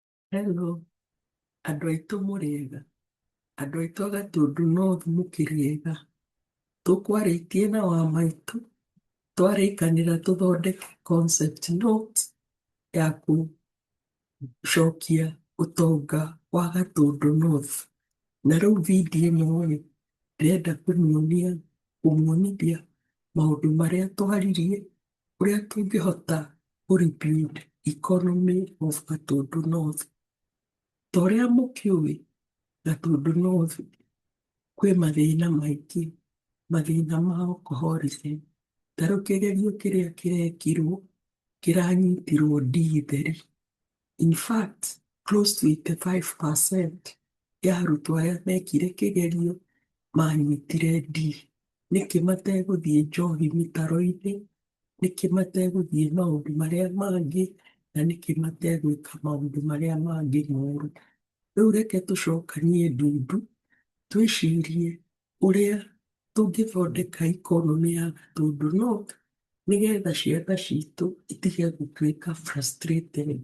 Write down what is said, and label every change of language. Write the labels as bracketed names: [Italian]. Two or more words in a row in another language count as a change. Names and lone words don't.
[Kikuyu] Hello, andũ aitũ mũrĩega, andũ aitũ a Gatundu North mũkĩrĩega, tũkwarĩtie na wa maitũ, twarĩkanĩra tũthondeke [English] concept note [Kikuyu] ya gũcokia ũtonga wa Gatundu North. Na rĩu video ĩno-rĩ, ndĩrenda kũmuonithia maũndũ marĩa twaririe, ũrĩa tũngĩhota [English] rebuild economy of Gatundu North. [Kikuyu] Ta ũrĩa mũkĩũĩ, Gatundu North kwĩ mathĩna maingĩ, mathĩna ma alcoholism. Ta rĩu kĩgerio kĩrĩa kĩrekirwo, kĩranyitirwo D theri. [English] In fact, close to [Kikuyu] 85% ya arutwo arĩa mekire kĩgerio manyitire D. Nĩkĩ mategũthiĩ njohi mĩtaro-inĩ, nĩkĩ mategũthiĩ maũndũ marĩa mangĩ, na nĩkĩ mategwĩka maũndũ marĩa mangĩ moru. Rĩu reke tũcokanie ndundu, twĩcirie ũrĩa tũngĩthondeka economy ya Gatundu North, nĩgetha ciana citũ itige gũtuĩka frustrated.